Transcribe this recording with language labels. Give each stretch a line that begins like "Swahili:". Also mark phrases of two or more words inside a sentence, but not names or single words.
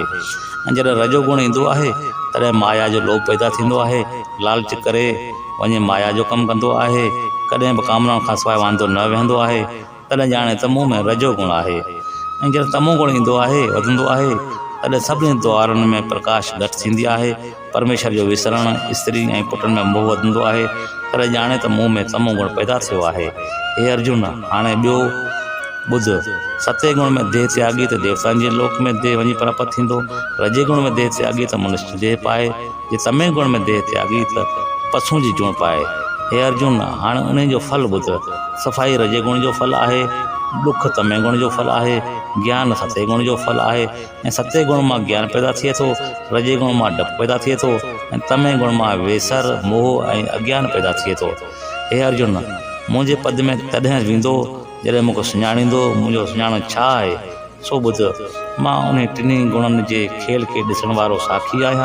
Sindhi: ऐं जॾहिं रजो गुण ईंदो आहे तॾहिं माया जो लोभ पैदा थींदो आहे। लालच करे वञे माया जो कमु कंदो आहे। कॾहिं बि कामनाउनि खां सवाइ वांदो न वेहंदो आहे, तॾहिं ॼाणे त मूं में रजो गुण आहे। ऐं जॾहिं तमो गुण ईंदो आहे, वधंदो आहे, तॾहिं सभिनी द्वारनि में प्रकाश घटि थींदी आहे। परमेश्वर जो विसरण, स्त्री ऐं पुटनि में मोह वधंदो आहे, तॾहिं ॼाणे त मूं में तमो गुण पैदा थियो आहे। हे अर्जुन, हाणे ॿियो ॿुध। सते गुण में देह त्यागी त देवताउनि जे लोक में देह वञी प्राप्त थींदो। रजे गुण में देह त्यागी त मनुष्य देह पाए। जे तमे गुण में देह त्यागी त पशु जी जूण पाए। हे अर्जुन, हाणे उन जो फल ॿुध। सफ़ाई रजे गुण जो फल आहे, ॾुख तमे गुण जो फल आहे, ज्ञान सते गुण जो फल आहे। ऐं सते गुण मां ज्ञान पैदा थिए थो, रजे गुण मां डपु पैदा थिए थो ऐं तमे गुण मां वेसर, मोह ऐं अज्ञान पैदा थिए थो। हे अर्जुन, मुंहिंजे पद में तॾहिं वेंदो जॾहिं मूंखे सुञाणींदो मुंहिंजो सुञाणो छा आहे सो ॿुध। मां उन टिनी गुणनि जे खेल खे ॾिसण वारो साखी आहियां।